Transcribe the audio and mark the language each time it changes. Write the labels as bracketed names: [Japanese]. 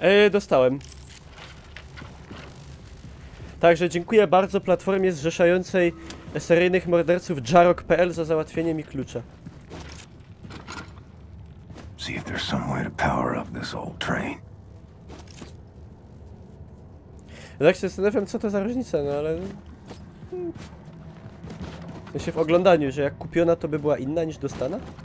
[Polish] Dostałem. Także dziękuję bardzo platformie zrzeszającej seryjnych morderców Jarok.pl za załatwienie mi klucza. [English] See if there's some way to power up this old train. [Polish] Tak się zastanawiam, co to za różnica, no ale... W sensie w oglądaniu, że jak kupiona, to by była inna niż dostana?